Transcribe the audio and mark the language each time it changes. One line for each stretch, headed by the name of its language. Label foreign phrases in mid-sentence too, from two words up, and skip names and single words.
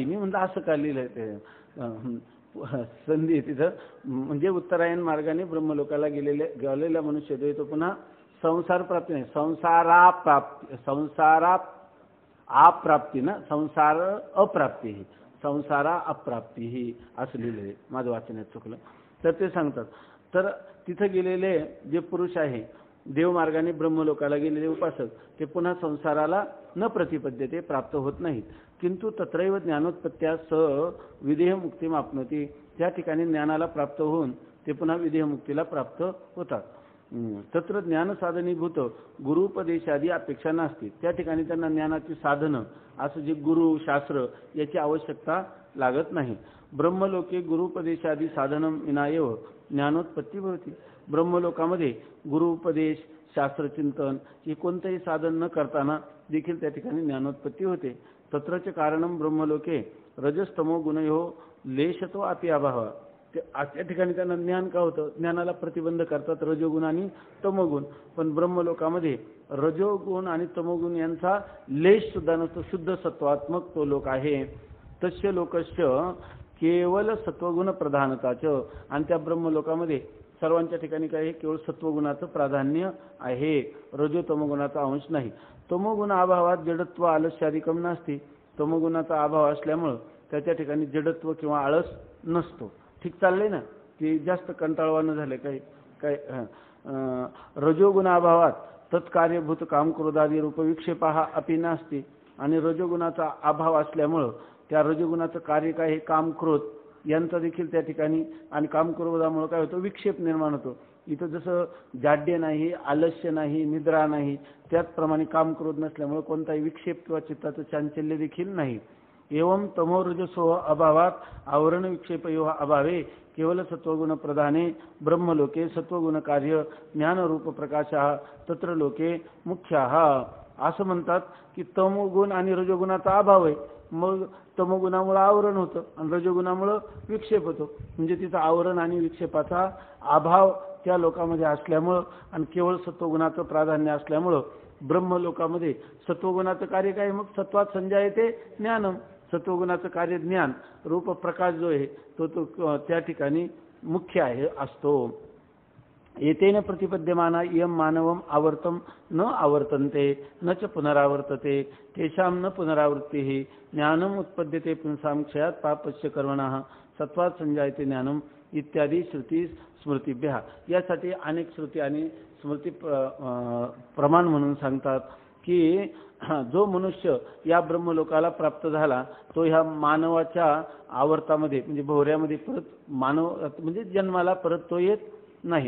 Marathi: मी म्हणलं असं का लिहिलंय ते संधी तिथं, म्हणजे उत्तरायण मार्गाने ब्रह्मलोकाला गेलेला मनुष्य तो पुन्हा संसार प्राप्ती नाही, संसारा अप्राप्ती ना, संसार अप्राप्ती ही, संसारा अप्राप्ती ही असं लिहिलेलं, माझं वाचण्यात चुकलं. तर ते सांगतात तर तिथं गेलेले जे पुरुष आहे देवमार्गाने ब्रह्मलोकाला गेलेले उपासक ते पुन्हा संसाराला न प्रतिपद्यते प्राप्त होत नाहीत.
Sanskrit: किंतु तत्रैव ज्ञानोत्पत्त्या विदेह मुक्ती आपनोती.
Marathi: त्या ठिकाणी ज्ञानाला प्राप्त होऊन ते पुन्हा विदेह मुक्तीला प्राप्त होतात.
Sanskrit: तत्र ज्ञान साधनीभूत गुरुपदेशादी
Marathi: अपेक्षा नसते. त्या ठिकाणी त्यांना ज्ञानाची साधनं असं जे गुरु शास्त्र याची आवश्यकता लागत नाही.
Sanskrit: ब्रह्मलोके गुरुपदेशादी साधनं विनायव ज्ञानोत्पत्ती भवती.
Marathi: ब्रह्मलोकामध्ये गुरुपदेश शास्त्रचिंतन हे कोणतेही साधन न करताना देखील त्या ठिकाणी ज्ञानोत्पत्ती होते.
Sanskrit: तत्रच कारणम ब्रह्मलोके रजस्तमो गुणयो लेशतो अपि अभाव.
Marathi: त्या ठिकाणी त्यांना ज्ञान का होतं, ज्ञानाला प्रतिबंध करतात रजोगुण आणि तमोगुण, पण ब्रह्मलोकामध्ये रजोगुण आणि तमोगुण यांचा लेश सुद्धा नसतो, शुद्ध सत्वात्मक तो लोक आहे.
Sanskrit: तस्य लोकस्य
Marathi: केवळ सत्वगुण प्रधानताचं, आणि त्या ब्रह्मलोकामध्ये सर्वांच्या ठिकाणी काय आहे, केवळ सत्वगुणाचं प्राधान्य आहे, रजो तमोगुणाचा अंश नाही.
Sanskrit: तमोगुण अभावात जडत्व आलस्यादिकम
Marathi: नसते. तमोगुणाचा अभाव असल्यामुळं त्याच्या ठिकाणी जडत्व किंवा आळस नसतो. ठीक चाललंय ना, की जास्त कंटाळवानं झाले काय काय.
Sanskrit: रजोगुणाभावात तत्कार्यभूत काम क्रोधादी रूप विक्षेपा हा अपि नास्ति.
Marathi: आणि रजोगुणाचा अभाव असल्यामुळं त्या रजोगुणाचं कार्य काय हे काम क्रोध यांचा देखील त्या ठिकाणी, आणि काम क्रोधामुळे काय होतं, विक्षेप निर्माण होतो. इथं जसं जाड्य नाही, आलस्य नाही, निद्रा नाही, त्याचप्रमाणे काम क्रोध नसल्यामुळे कोणताही विक्षेप किंवा चित्ताचं चांचल्य देखील नाही.
Sanskrit: एवं तमोरजसो अभावात आवरण विक्षेपयो अभावे केवल सत्वगुण प्रधाने ब्रह्मलोके सत्वगुण कार्य ज्ञानरूप प्रकाशः तत्र लोके मुख्याः.
Marathi: असं म्हणतात की तमोगुण आणि रजोगुणाचा अभाव आहे, मग तमोगुणामुळे आवरण होतं आणि रजोगुणामुळे विक्षेप होतो. म्हणजे तिचा आवरण आणि विक्षेपाचा अभाव त्या लोकांमध्ये असल्यामुळं आणि केवळ सत्वगुणाचं प्राधान्य असल्यामुळं ब्रह्मलोकामध्ये सत्वगुणाचं कार्य काय, मग
Sanskrit: सत्वात संजायते ज्ञानम,
Marathi: सत्वगुणाचं कार्य ज्ञान रूप प्रकाश जो आहे तो त्या ठिकाणी मुख्य आहे असतो.
Sanskrit: एतेन प्रतिपद्यमाना इयं मानवम आवर्तम न आवर्तन्ते न च पुनरावर्तते तेषां न पुनरावृत्तिः ज्ञानम उत्पद्यते पुंसां क्षयात पापस्य कर्मणः सत्वात संजायते ज्ञानम इत्यादी श्रुती स्मृतिभ्यः.
Marathi: यासाठी अनेक श्रुती आणि स्मृती प्रमाण म्हणून सांगतात की जो मनुष्य या ब्रह्मलोकाला प्राप्त झाला तो ह्या मानवाच्या आवर्तामध्ये म्हणजे भोवऱ्यामध्ये परत मानव म्हणजे जन्माला परत तो येत नाही.